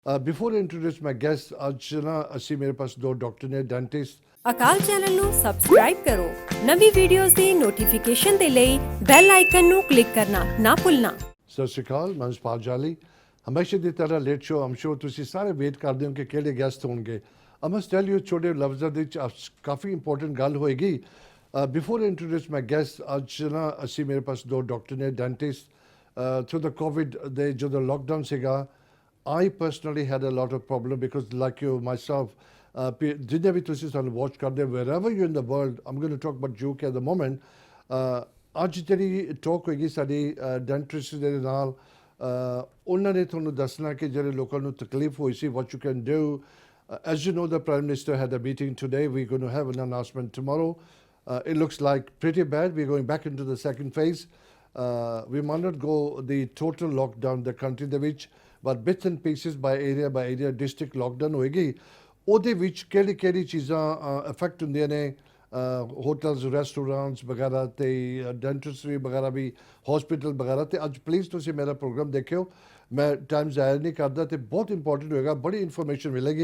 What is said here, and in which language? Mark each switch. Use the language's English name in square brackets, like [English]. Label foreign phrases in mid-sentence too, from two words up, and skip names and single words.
[English] Before I introduce my guests, [Punjabi] ਅੱਜ ਨਾ ਅਸੀਂ ਮੇਰੇ ਪਾਸ ਦੋ ਡਾਕਟਰ ਨੇ ਡੈਂਟਿਸਟ ਅਕਾਲ ਚੈਨਲ ਨੂੰ ਸਬਸਕ੍ਰਾਈਬ ਕਰੋ ਨਵੀਂ ਵੀਡੀਓਜ਼ ਦੀ ਨੋਟੀਫਿਕੇਸ਼ਨ ਦੇ ਲਈ [English] bell icon [Punjabi] ਨੂੰ ਕਲਿੱਕ ਕਰਨਾ ਨਾ ਭੁੱਲਣਾ। ਸਤਿ ਸ਼੍ਰੀ ਅਕਾਲ, ਮੈਂ ਸਪਾਲ ਜਾਲੀ। ਹਮੇਸ਼ਾ ਦੀ ਤਰ੍ਹਾਂ [English] late show [Punjabi] ਆਮ ਸ਼ੋ ਤੁਸੀਂ ਸਾਰੇ ਵੇਟ ਕਰਦੇ ਹੋ ਕਿ ਕਿਹੜੇ ਗੈਸਟ ਹੋਣਗੇ। [English] I must tell you [Punjabi] ਛੋਟੇ ਲਫ਼ਜ਼ਾਂ ਦੇ ਵਿੱਚ ਕਾਫੀ ਇੰਪੋਰਟੈਂਟ ਗੱਲ ਹੋਏਗੀ। [English] before introduce my guest, [Punjabi] ਅੱਜ ਨਾ ਅਸੀਂ ਮੇਰੇ ਪਾਸ ਦੋ ਡਾਕਟਰ ਨੇ ਡੈਂਟਿਸਟ। [English] through the COVID [Punjabi] ਦੇ ਜਦੋਂ ਲੋਕਡਾਊਨ ਸੀਗਾ, [English] I personally had a lot of problem because like you myself, [Punjabi] ਜਿੰਨੇ ਵੀ ਤੁਸੀਂ ਸਾਨੂੰ ਵਾਚ ਕਰਦੇ [English] wherever you're in the world, I'm going to talk about UK at the moment. [Punjabi] ਅੱਜ ਜਿਹੜੀ ਟਾਕ ਹੋਏਗੀ ਸਾਡੀ ਡੈਂਟਿਸਟ ਦੇ ਨਾਲ, ਉਹਨਾਂ ਨੇ ਤੁਹਾਨੂੰ ਦੱਸਣਾ ਕਿ ਜਿਹੜੇ ਲੋਕਾਂ ਨੂੰ ਤਕਲੀਫ ਹੋਈ ਸੀ, [English] what you can do. As you know, the Prime Minister had a meeting today. We're going to have an announcement tomorrow. It looks like pretty bad. We're going back into the second phase. We might not go the total lockdown the country [Punjabi] ਦੇ ਵਿੱਚ, [English] but bits and pieces by area district lockdown ਹੋਏਗੀ। [Punjabi] ਉਹਦੇ ਵਿੱਚ ਕਿਹੜੀ ਕਿਹੜੀ ਚੀਜ਼ਾਂ ਅਫੈਕਟ ਹੁੰਦੀਆਂ ਨੇ, [English] hotels restaurants [Punjabi] ਵਗੈਰਾ ਤੇ ਡੈਂਟਿਸਟਰੀ ਵਗੈਰਾ ਵੀ, ਹਸਪੀਟਲ ਵਗੈਰਾ। ਤੇ ਅੱਜ ਪਲੀਜ਼ ਤੁਸੀਂ ਮੇਰਾ ਪ੍ਰੋਗਰਾਮ ਦੇਖਿਓ, ਮੈਂ ਟਾਈਮ ਜ਼ਾਇਆ ਨਹੀਂ ਕਰਦਾ ਤੇ ਬਹੁਤ ਇੰਪੋਰਟੈਂਟ ਹੋਏਗਾ, ਬੜੀ ਇਨਫੋਰਮੇਸ਼ਨ ਮਿਲੇਗੀ।